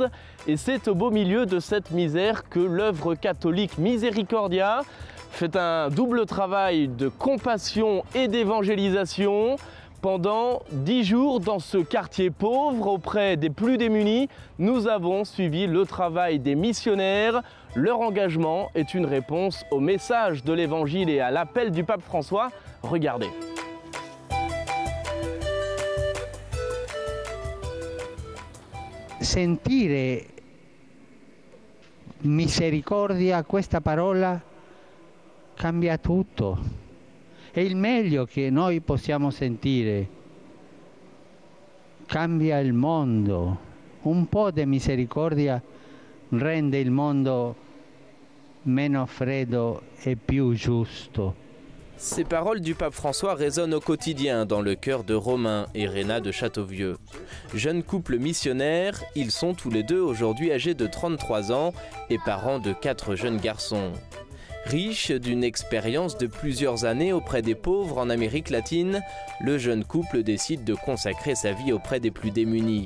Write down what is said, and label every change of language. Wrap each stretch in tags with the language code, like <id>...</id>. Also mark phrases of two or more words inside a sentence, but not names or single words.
<fr>Et c'est au beau milieu de cette misère que l'œuvre catholique Misericordia fait un double travail de compassion et d'évangélisation. Pendant 10 jours dans ce quartier pauvre auprès des plus démunis, nous avons suivi le travail des missionnaires. Leur engagement est une réponse au message de l'Évangile et à l'appel du pape François. Regardez.</fr> <it>Sentire misericordia, questa parola cambia tutto. È il meglio che noi possiamo sentire. Cambia il mondo. Un po' di misericordia rende il mondo meno freddo e più giusto.</it> <fr>Ces paroles du pape François résonnent au quotidien dans le cœur de Romain et Réna de Châteauvieux. Jeunes couples missionnaires, ils sont tous les deux aujourd'hui âgés de 33 ans et parents de 4 jeunes garçons. Riche d'une expérience de plusieurs années auprès des pauvres en Amérique latine, le jeune couple décide de consacrer sa vie auprès des plus démunis.</fr>